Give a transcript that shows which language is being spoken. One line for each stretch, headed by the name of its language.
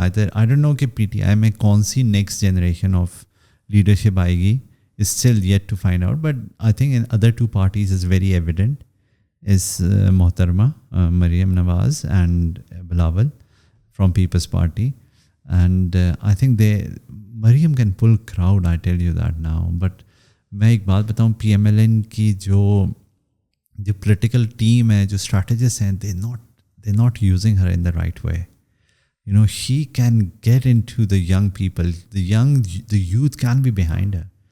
English: Either, I don't know
Urdu: कि PTI में कौन सी
English: next generation of leadership आएगी, is still yet to find out. But I think in other two parties is very evident. Is Mohtarma Maryam Nawaz and Bilawal from People's Party. And I think Maryam can pull crowd, I tell you that now.
Urdu: But میں ایک بات بتاؤں, P M L N کی جو political team ہے, جو strategist ہیں,
English: they not using her in the right way. You know, she can get into the young people, the youth can be behind her.